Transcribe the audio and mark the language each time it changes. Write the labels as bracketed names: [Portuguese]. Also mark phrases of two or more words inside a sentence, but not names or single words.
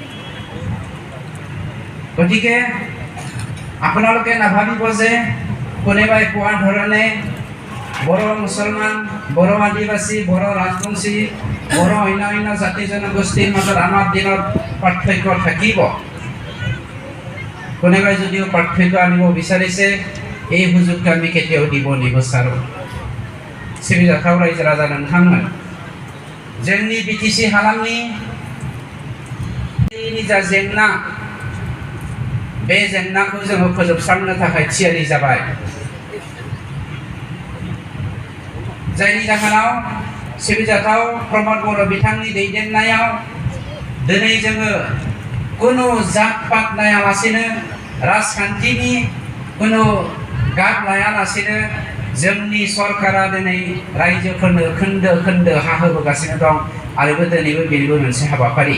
[Assamese] গতিকে আপোনালোকে নাভাবিব যে কোনোবাই কোৱা ধৰণে বড়ো মুছলমান, বড়ো আদিবাসী, বড়ো ৰাজবংশী, বড়ো অন্য জাতি জনগোষ্ঠীৰ মাজত আমাৰ দিনত পাৰ্থক্য থাকিব। কোনোবাই যদিও পাৰ্থক্য আনিব বিচাৰিছে এই সুযোগটো আমি কেতিয়াও দিব নিবিচাৰোঁ। [Bodo] सिबिजाथाव रायजो राजा नोंथांमोन, जोंनि बिटिसि हालामनि जा जेंना, बे जेंनाखौ जोङो फोजोबस्रांनो थाखाय थियारि जाबाय। जायनि जाहोनाव सिबिजाथाव प्रमोद बर' बिथांनि दैदेननायाव दिनै जोङो कुनु जात पात नायालासेनो, राजखान्थिनि कुनु गाब लायालासेनो जोंनि सरकारा दिनै रायजोफोरनो खोन्दो खोन्दो हा होबोगासिनो दं आरो दिनैबो बेनिबो मोनसे हाबाफारि।